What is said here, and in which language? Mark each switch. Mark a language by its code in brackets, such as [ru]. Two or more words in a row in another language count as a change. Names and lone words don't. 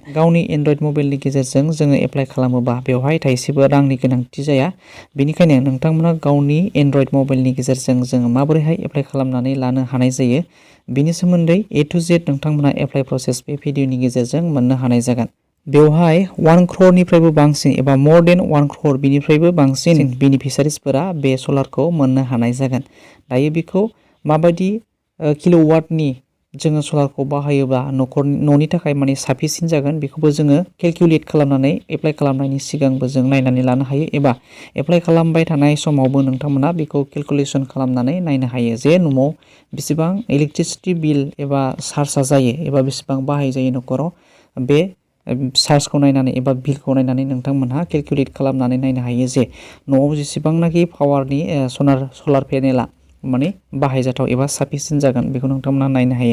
[brx] गावनि [en] Android mobile [brx] गेजेरजों जोङो एप्लाइ खालामोबा बेवहाय थाइसेबो रांनि गोनांथि जाया। बेनिखायनो नोंथांमोना गावनि [en] Android mobile [brx] गेजेरजों जोङो माबोरैहाय एप्लाइ खालामनानै लानो हानाय जायो बेनि सोमोन्दै [en] A to Z [brx] नोंथांमोना एप्लाइ प्रसेस बे भिडिअनि गेजेरजों मोननो हानाय जागोन। बेवहाय 1 crore बांसिन एबा [en] more than 1 crore [brx] बिनिफ्रायबो बांसिन बेनिफिसारिसफोरा बे सलारखौ मोननो हानाय जागोन। दायो बेखौ माबायदि किल'वाटनि जोङो सलारखौ बाहायोब्ला न'नि थाखाय माने साफिसियेन्ट जागोन बेखौबो जोङो केलकुलेट खालामनानै एप्लाइ खालामनायनि सिगांबो जों नायनानै लानो हायो एबा एप्लाइ खालामबाय थानाय समावबो नोंथांमोना बेखौ केलकुलेसन खालामनानै नायनो हायो जे न'आव बेसेबां [en] electricity bill [brx] एबा चार्जआ जायो एबा बेसेबां बाहाय जायो न'खराव बे चार्जखौ नायनानै एबा बिलखौ नायनानै नोंथांमोनहा केलकुलेट खालामनानै नायनो हायो जे न'आव जेसेबांनाखि पावारनि सलार पेनेला माने बाहायजाथाव एबा साफिसियेन्ट जागोन बेखौ नोंथांमोना नायनो हायो।